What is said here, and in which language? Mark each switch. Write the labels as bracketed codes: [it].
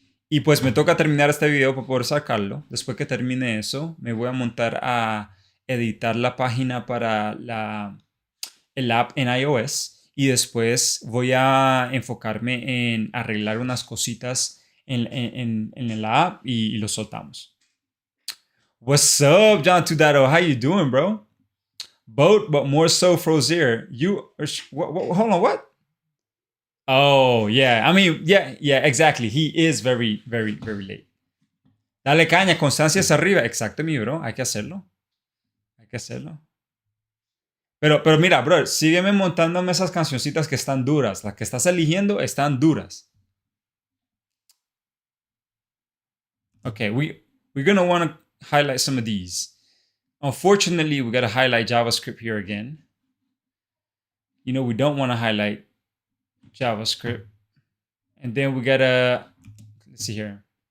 [es] Y pues me toca terminar este video para poder sacarlo. Después que termine eso, me voy a montar a editar la página para el app en iOS. Y después voy a enfocarme en arreglar unas cositas en la app y lo soltamos. [en] What's up, John Tudado? How you doing, bro? Boat, but more so Frozier. You, hold on, what? Oh, yeah. I mean, yeah, exactly. He is very, very, very late. [es] Dale caña, constancia hacia arriba. Exacto, mi bro. Hay que hacerlo. Pero mira, bro, sígueme montándome esas cancioncitas que están duras. Las que estás eligiendo están duras. [en] Okay, we're gonna want to highlight some of these. Unfortunately, we gotta highlight JavaScript here again. You know, we don't want to highlight JavaScript. And then we gotta, let's see here.